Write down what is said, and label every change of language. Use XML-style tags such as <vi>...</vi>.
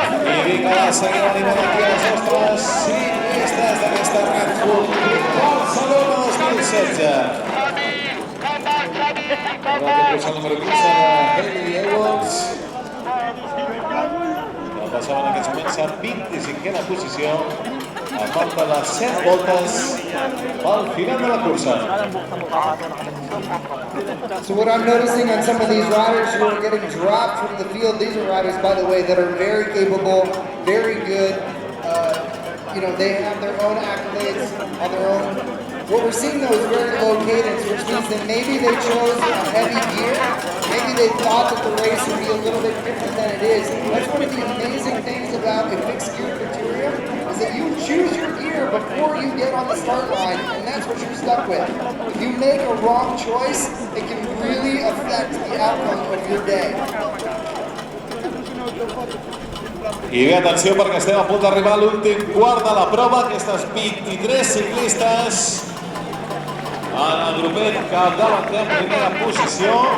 <ca>I vinga, seguim animant aquí les nostres ciclistes d'aquesta Red Hook Barcelona 2016. Aquest el número 15 de Hayley Edwards, que passaven en aquests moments a 25a posició, a falta de 7 voltes al final de la cursa.</ca> <en>So what I'm noticing on some of these riders who are getting dropped from the field, these are riders, by the way, that are very capable, very good. You know, they have their own accolades on their own. What we're seeing though is very low cadence, which means that maybe they chose a heavy gear. Maybe they thought that the race would be a little bit different than it is. That's one of the amazing things about a fixed gear criterium, is that you choose your gear before you get on the start line, and that's what you're stuck with. If you make a wrong choice, it can really affect the outcome of your day.</en> <ca>I bé, atenció, perquè estem a punt d'arribar a l'últim quart de la prova. Aquestes 23 ciclistes en el grupet capdavanter en primera posició.</ca>